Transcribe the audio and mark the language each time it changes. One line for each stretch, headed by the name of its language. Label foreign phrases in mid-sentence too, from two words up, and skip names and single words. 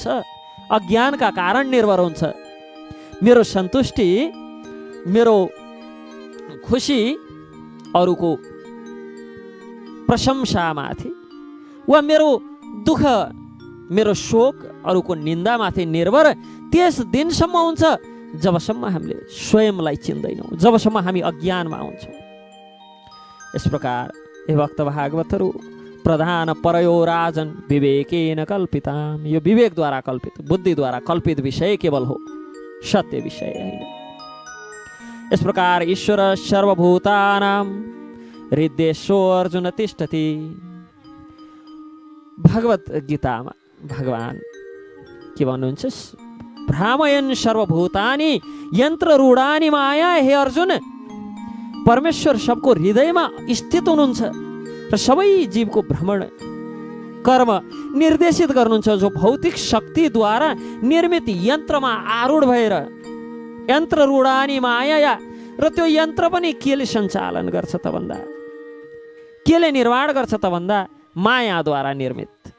Nepali: अज्ञानका कारण निर्भर हुन्छ। मेरो सन्तुष्टि, मेरो खुसी अरूको प्रशंसामाथि वा मेरो दुःख, मेरो शोक अरूको निन्दामाथि निर्भर त्यस दिनसम्म हुन्छ जबसम्म हामीले स्वयंलाई चिन्दैनौँ, जबसम्म हामी अज्ञानमा हुन्छौँ। यस प्रकार हे भक्त भागवतहरू,
Sanskrit: प्रधान परयो राजन विवेकेन कल्पिताम।
Nepali: यो विवेकद्वारा कल्पित, बुद्धिद्वारा कल्पित विषय केवल हो, सत्य विषय होइन।
Hindi: इस प्रकार
Sanskrit: ईश्वर सर्वभूतानां हृदयेषु अर्जुन तिष्ठति।
Nepali: भगवत गीतामा भगवान के भन्नुहुन्छ?
Sanskrit: भ्रामयन् सर्वभूतानि यन्त्ररूढानि माया।
Nepali: हे अर्जुन, परमेश्वर सबको हृदयमा स्थित हुनुहुन्छ र सबै जीवको भ्रमण कर्म निर्देशित गर्नुहुन्छ, जो भौतिक शक्तिद्वारा निर्मित यन्त्रमा आरूढ भएर,
Sanskrit: यन्त्ररूढानि माया,
Nepali: र त्यो यन्त्र पनि केले सञ्चालन गर्छ त भन्दा, केले निर्माण गर्छ त भन्दा, मायाद्वारा निर्मित।